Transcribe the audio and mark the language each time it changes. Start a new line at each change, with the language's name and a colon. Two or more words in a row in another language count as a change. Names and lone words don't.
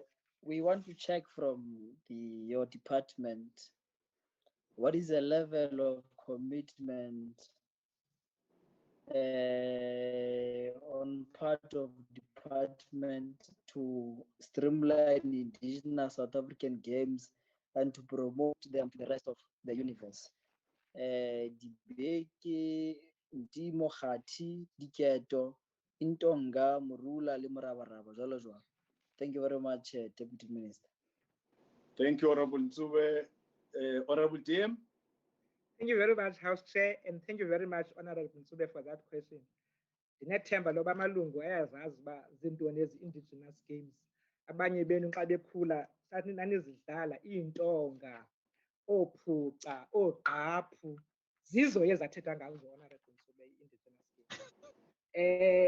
English: We want to check from your department, what is the level of commitment on part of department to streamline indigenous South African games and to promote them to the rest of the universe.
Southern Sotho: Dibeke, Ntimo, Khati, Diketo, Intonga, Murula, le Morabaraba, jwalo jwalo.
English: Thank you very much, Deputy Minister. Thank you, Honorable Nsube. Honorable DM. Thank you very much, House Chair, and thank you very much, Honorable Nsube, for that question.
Xhosa: Ndinethemba loba amalungu ayazazi uba zintoni ezi-indigenous games. Abanye benu xa bekhula sathi nanizidlala iintonga, oophuca, oogqaphu, zizo ezathetha ngazo Honorable Nsube i-indigenous games.